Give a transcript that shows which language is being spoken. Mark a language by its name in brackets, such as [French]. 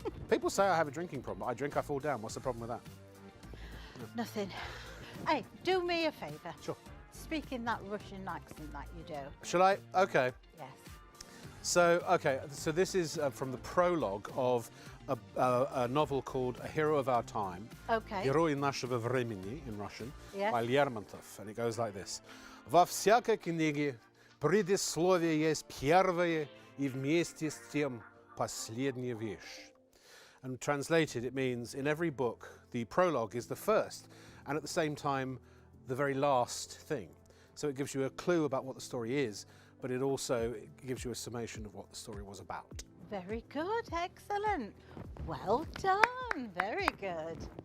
[English] People say I have a drinking problem. I drink, I fall down. What's the problem with that? Nothing. Hey, do me a favour. Sure. speak in that Russian accent that you do. Shall I? Okay. Yes. So, so this is from the prologue of a novel called A Hero of Our Time. Okay. [Russian] Герой нашего времени [English] in Russian, Yes. by Lermontov. And it goes like this. [Russian] Во всякой книге предисловие есть первая и вместе с тем последняя вещь. [English] And translated, it means in every book, the prologue is the first, and at the same time, the very last thing. So it gives you a clue about what the story is, but it also gives you a summation of what the story was about. Very good. Excellent. Well done. Very good.